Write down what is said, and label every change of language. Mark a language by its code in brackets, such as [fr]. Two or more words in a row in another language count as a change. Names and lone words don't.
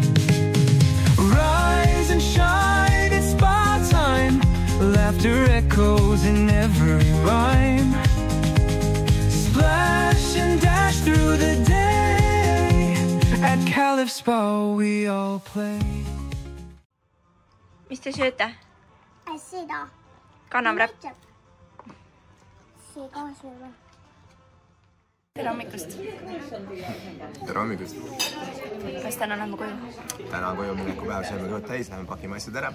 [en] Rise and shine, it's spa time. Laughter echoes in every rhyme. Splash and dash through the day. At Caliph Spa we all play. [et] Mis te sööte? Seda. Kanamräpp. See ka sööma. Tere hommikust. Tere hommikust. Kas täna lähme koju? Täna on koju mineku päev, sööme kõhud täis, lähme pakime asjad ära.